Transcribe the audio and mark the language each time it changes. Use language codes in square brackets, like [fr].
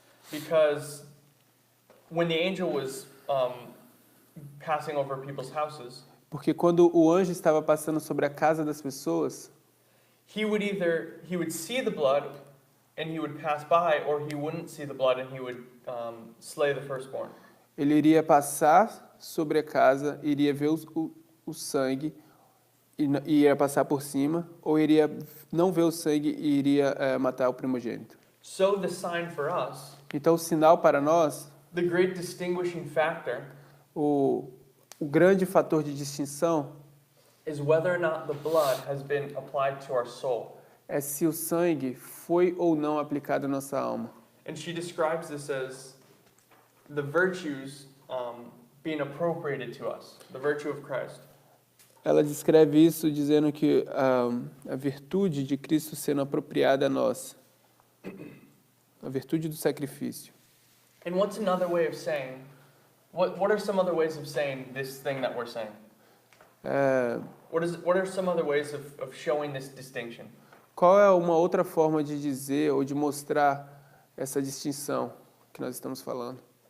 [en] because when the angel was passing over people's houses, [pt] Porque quando o anjo estava passando sobre a casa das pessoas, [en] he would see the blood and he would pass by, or he wouldn't see the blood and he would slay the firstborn. [pt] ele iria passar sobre a casa, iria ver o sangue, e iria passar por cima, ou iria não ver o sangue e iria matar o primogênito. [en] So the sign for us [pt] Então o sinal para nós [en] The great distinguishing factor [pt] O grande fator de distinção [en] is whether or not the blood has been applied to our soul. [pt] é se o sangue foi ou não aplicado à nossa alma. [en] And she describes this as the virtues being appropriated to us, the virtue of Christ. [pt] Ela descreve isso dizendo que a virtude de Cristo sendo apropriada a nós, a virtude do sacrifício. [en] And what's another way of saying, what are some other ways of saying this thing that we're saying? What are some other ways of showing this distinction? [pt] Qual é uma outra forma de dizer ou de mostrar essa distinção que nós estamos falando?